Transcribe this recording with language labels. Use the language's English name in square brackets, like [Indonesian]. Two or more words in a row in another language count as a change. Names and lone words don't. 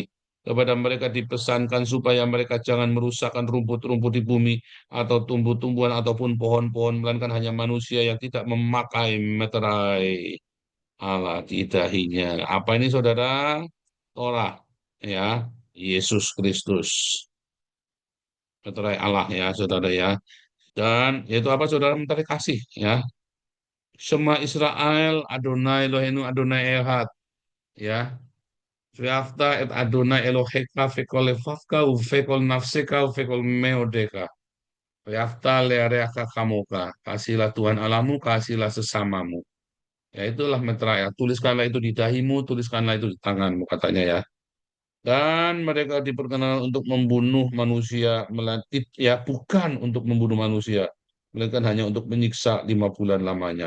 [Indonesian] Kepada mereka dipesankan supaya mereka jangan merusakkan rumput-rumput di bumi atau tumbuh-tumbuhan ataupun pohon-pohon, melainkan hanya manusia yang tidak memakai meterai Allah di dahinya. Apa ini saudara? Torah ya, Yesus Kristus. Meterai Allah ya saudara ya. Dan yaitu apa saudara, mencari kasih ya. [Hebrew] שמע ישראל אדני אלהינו אדני אחד ya. ואהבת את אדני אלהיך ובכל לבבך ובכל נפשך ובכל מאדך. ואהבת לרעך כמוך. [Indonesian] Kasihlah Tuhan Allahmu, kasihlah sesamamu. Ya itulah metra ya. Tuliskanlah itu di dahimu, tuliskanlah itu di tanganmu katanya ya. Dan mereka diperkenalan untuk membunuh manusia, melatih ya bukan untuk membunuh manusia, melainkan hanya untuk menyiksa 5 bulan lamanya.